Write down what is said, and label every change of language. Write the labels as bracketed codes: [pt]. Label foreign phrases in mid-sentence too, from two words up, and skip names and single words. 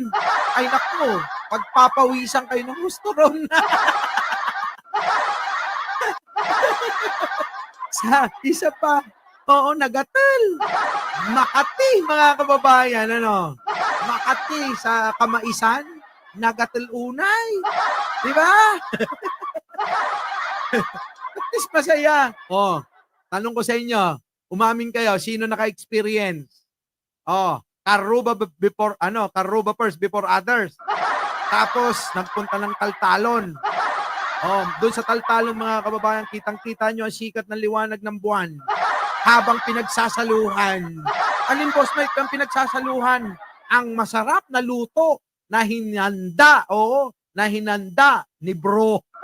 [tl] Ay nako, pagpapawisan kayo ng gusto ron. Sa isa pa, oo, Nagatal. Makati, mga kababayan, ano? Makati sa kamaisan, [ilo] Nagatal unay. [tl] Di ba? At least masaya. Oh, tanong ko sa inyo, umamin kayo, sino naka-experience? [en] Oh, Karuba before, Karuba first before others. [tl] Tapos, nagpunta ng taltalon. Oh, doon sa taltalon mga kababayan, kitang-kita nyo ang sikat ng liwanag ng buwan habang pinagsasaluhan. Alin boss Mike ang pinagsasaluhan? Ang masarap na luto na hinanda, na hinanda ni bro.